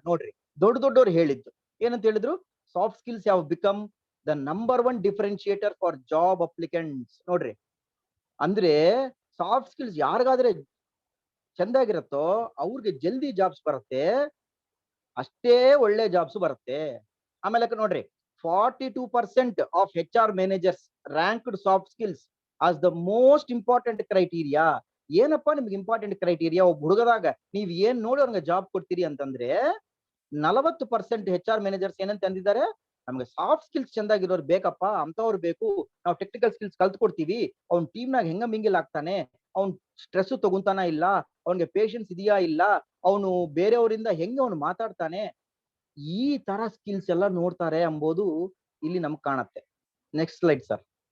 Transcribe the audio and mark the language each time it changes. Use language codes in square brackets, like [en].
[kn] ನೋಡ್ರಿ, ದೊಡ್ಡವ್ರು ಹೇಳಿದ್ದು ಏನಂತ ಹೇಳಿದ್ರು, ಸಾಫ್ಟ್ ಸ್ಕಿಲ್ಸ್ ಯಾವ [en] Become the number 1 differentiator for job applicants. [kn] ನೋಡ್ರಿ, ಅಂದ್ರೆ ಸಾಫ್ಟ್ ಸ್ಕಿಲ್ಸ್ ಯಾರಿಗಾದ್ರೆ ಚಂದಾಗಿರತ್ತೋ ಅವ್ರಿಗೆ ಜಲ್ದಿ ಜಾಬ್ಸ್ ಬರುತ್ತೆ, ಅಷ್ಟೇ ಒಳ್ಳೆ ಜಾಬ್ಸ್ ಬರುತ್ತೆ. ಆಮೇಲೆ ನೋಡ್ರಿ, [en] 42% of HR managers ranked soft skills as the most important criteria. [kn] ಏನಪ್ಪಾ ನಿಮ್ಗೆ ಇಂಪಾರ್ಟೆಂಟ್ ಕ್ರೈಟೀರಿಯಾ? ಒಬ್ಬ ಹುಡುಗದಾಗ ನೀವ್ ಏನ್ ನೋಡಿ ಅವ್ರಿಗೆ ಜಾಬ್ ಕೊಡ್ತೀರಿ ಅಂತಂದ್ರೆ, 40% HR ಮ್ಯಾನೇಜರ್ಸ್ ಏನಂತ ಅಂದಿದ್ದಾರೆ, ನಮ್ಗೆ ಸಾಫ್ಟ್ ಸ್ಕಿಲ್ಸ್ ಚಂದಾಗಿರೋರು ಬೇಕಪ್ಪ, ಅಂತವ್ರು ಬೇಕು. ನಾವು ಟೆಕ್ನಿಕಲ್ ಸ್ಕಿಲ್ಸ್ ಕಲ್ತ್ಕೊಡ್ತೀವಿ, ಅವ್ನ್ ಟೀಮ್ನಾಗ ಹೆಂಗ ಮಿಂಗಿಲ್ ಆಗ್ತಾನೆ, ಅವ್ನ್ ಸ್ಟ್ರೆಸ್ ತಗೊಂತಾನ ಇಲ್ಲ, ಅವ್ನಿಗೆ ಪೇಷನ್ಸ್ ಇದೆಯಾ ಇಲ್ಲ, ಅವನು ಬೇರೆಯವರಿಂದ ಹೆಂಗೆ ಅವನು ಮಾತಾಡ್ತಾನೆ, ಈ ತರ ಸ್ಕಿಲ್ಸ್ ಎಲ್ಲ ನೋಡ್ತಾರೆ ಎಂಬುದು ಇಲ್ಲಿ ನಮ್ಗೆ ಕಾಣತ್ತೆ. Next slide sir.